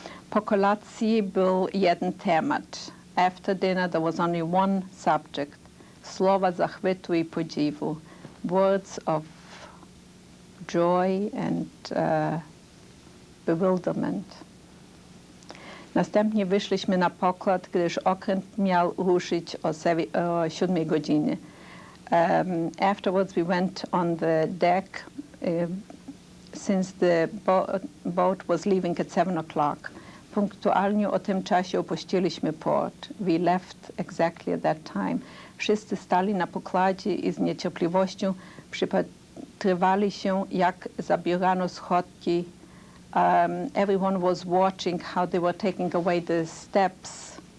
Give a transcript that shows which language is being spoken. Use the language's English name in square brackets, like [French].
[Polish] Po kolacji był jeden temat. [English] After dinner there was only one subject. [Polish] Słowa zachwytu i podziwu. [English] Words of joy and bewilderment. [Polish] Następnie wyszliśmy na pokład, gdyż okręt miał ruszyć o 7 godziny. [English] Afterwards we went on the deck since the boat was leaving at 7 o'clock. [Polish] Punktualnie o tym czasie opuściliśmy port. [English] We left exactly at that time. [Polish] Wszyscy stali na pokładzie i z niecierpliwością przypatrywali się, jak zabierano schodki. [English] Everyone was watching how they were taking away the steps.